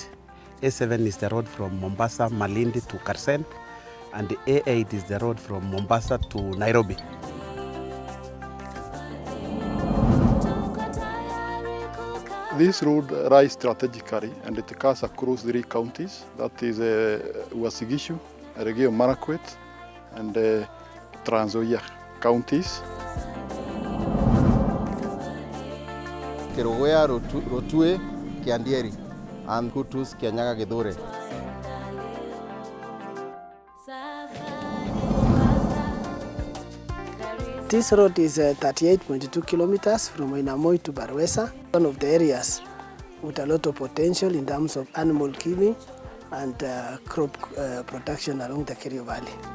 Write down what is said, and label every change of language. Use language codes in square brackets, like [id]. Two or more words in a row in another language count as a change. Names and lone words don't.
[en] A7 is the road from Mombasa, Malindi to Karsen, and the A8 is the road from Mombasa to Nairobi. This road rises strategically and it cuts across 3 counties. That is Uasin-Gishu, Elgeyo Marakwet, and Trans Nzoia counties. Kerogoya, Rotue, Kiandieri, and Kutus, Kianyaga, Gedore. This road is 38.2 kilometers from Inamoi to Barwesa, one of the areas with a lot of potential in terms of animal killing and crop production along the Kerio Valley.